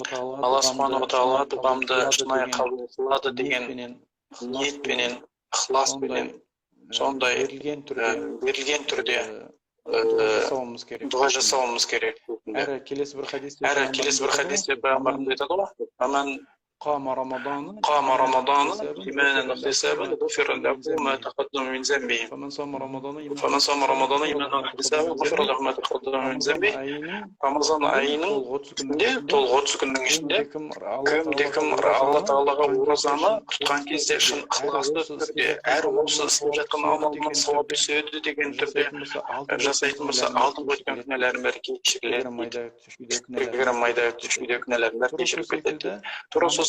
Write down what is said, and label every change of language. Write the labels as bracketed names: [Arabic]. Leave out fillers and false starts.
[Kazakh] ва Тағала дұғамды шынайы қабыл қылады деген ниетпенен, ықыласпенен, сондай берілген түрде дұға жасауымыз керек. Әрі келесі бір хадисте пайғамбарымыз айтады ғой, [Arabic] قام رمضان إيمانا واحتسابا غفر له ما تقدم من ذنبه فمن صام رمضان إيمانا واحتسابا غفر له ما تقدم من ذنبه [Kazakh] Рамазан айының толғы 30 күннің ішінде кім Алла Тағалаға оразаны тұтқан кезде шын ықыласты түрде әр осы істеп жатқан амалынан сауап түседі деген түрде жасайтын болса, алдыңғы өткен күнәләрін бәрі кешіріледі. Кішкене майда күнәләрін бәрі кешіріп кетеді. Тура сол